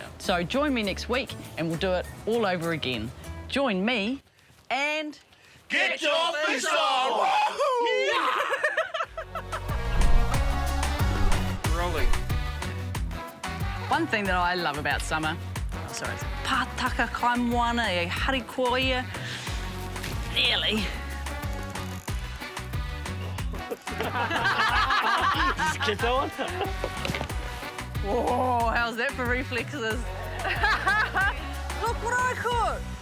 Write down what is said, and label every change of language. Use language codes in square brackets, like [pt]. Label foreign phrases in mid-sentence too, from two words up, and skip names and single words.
[en] So join me next week and we'll do it all over again. Join me and... Get your fish on! Rolling. One thing that I love about summer, it's [mi] pātaka kaimoana e harikoia. [en] Nearly. Just keep going. Whoa, how's that for reflexes? Look what I caught!